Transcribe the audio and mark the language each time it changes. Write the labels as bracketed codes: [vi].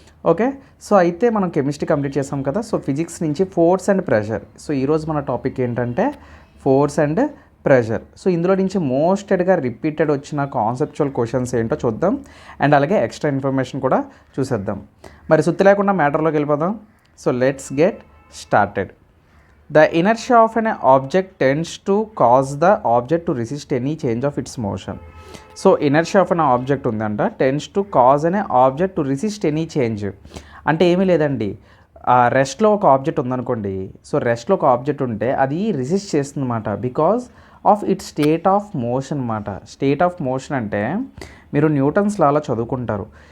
[te] Okay, so అయితే మనం chemistry complete చేసాం కదా. సో ఫిజిక్స్ నుంచి ఫోర్స్ అండ్ ప్రెషర్. సో ఈరోజు మన టాపిక్ ఏంటంటే ఫోర్స్ అండ్ ప్రెషర్. సో ఇందులో నుంచి మోస్టెడ్గా రిపీటెడ్ వచ్చిన కాన్సెప్చువల్ క్వశ్చన్స్ ఏంటో చూద్దాం. అండ్ అలాగే ఎక్స్ట్రా ఇన్ఫర్మేషన్ కూడా చూసేద్దాం. మరి సుత్తి లేకుండా మ్యాటర్లోకి వెళ్ళిపోదాం. [en] So let's get started. The inertia of an object tends to cause the object to resist any change of its motion. So inertia of an object ఉందంట, tends to cause అనే object to resist any change. [te] అంటే ఏమీ లేదండి, రెస్ట్లో ఒక object ఉందనుకోండి. So రెస్ట్లో ఒక object ఉంటే అది రెసిస్ట్ చేస్తుంది అన్నమాట, [en] because of its state of motion [te] అన్నమాట. స్టేట్ ఆఫ్ మోషన్ అంటే మీరు న్యూటన్స్ లాలో చదువుకుంటారు.